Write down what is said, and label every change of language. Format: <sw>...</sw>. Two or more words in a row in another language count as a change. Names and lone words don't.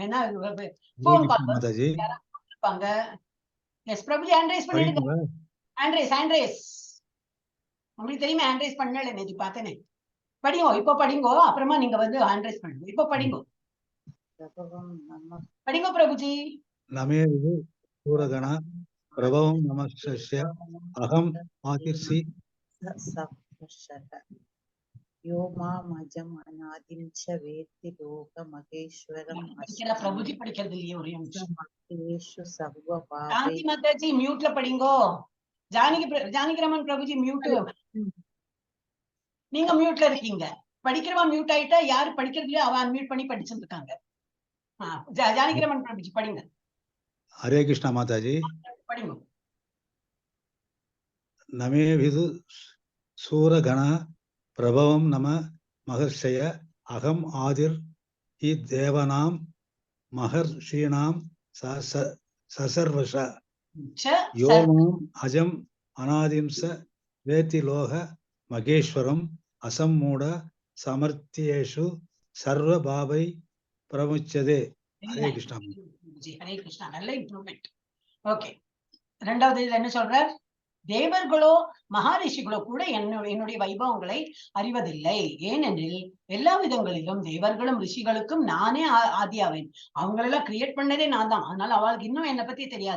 <ta>வேணா போன் கால் இருப்பாங்க. எஸ் பிரபுஜி,</ta> <en>hand raise</en> <ta>பண்ணிடுங்க.</ta> <en>hand raise</en> <ta>உங்களுக்கு தெரியுமா?</ta> <en>hand raise</en> <ta>பண்ணல, நேற்று பார்த்தேனே. படிங்கோ, இப்ப படிங்கோ, அப்புறமா நீங்க வந்து</ta> <en>hand raise</en> <ta>பண்ணுங்க. இப்ப படிங்கோ, படிங்கோ பிரபுஜி.</ta> <sa>नमे सूरगण प्रभवं नमस्स्य अहम आतिर्षि यो मामजम् अनादिं च वेत्ति लोकमहेश्वरम्</sa> <ta>பிரபுஜி படிக்கிறது இல்லையே, ஒரே நிமிஷம்.</ta> <sa>सर्वभावे</sa> <ta>சாந்தி மாதாஜி மியூட்ல படிங்கோ. ஜானகிராமன் பிரபுஜி மியூட், நீங்க மியூட்ல இருக்கீங்க. படிக்கிறவா மியூட் ஆயிட்டா, யாரு படிக்கிறதுலயோ அவ அன்மியூட் பண்ணி படிச்சுட்டு இருக்காங்க. ஜானகிராமன் பிரபுஜி படிங்க.</ta> <sa>हरे कृष्ण माताजी.</sa> <ta>படிங்க.</ta> <sa>नमे विदु सूरगण प्रभवं नम महर्षय अहम आदिर हि देवानां महर्षीणां ससर्वश यो माम अजम अनादिंस वेति लोह महेश्वरम असम्मूढ़ समर्थ्येषु सर्वभावै प्रमुच्यते. हरे कृष्ण.</sa> <ta>ஹரே கிருஷ்ணா. நல்ல இம்ப்ரூவ்மெண்ட். ஓகே, இரண்டாவது இதுல என்ன சொல்றார்? தேவர்களோ மகாரிஷிகளோ கூட என்னுடைய வைபவங்களை அறிவதில்லை. ஏனெனில் எல்லா விதங்களிலும் தேவர்களும் ரிஷிகளுக்கும் நானே ஆதியாவேன். அவங்களெல்லாம் கிரியேட் பண்ணதே நான் தான். அதனால அவளுக்கு இன்னும் என்னை பத்தி தெரியாது.</ta>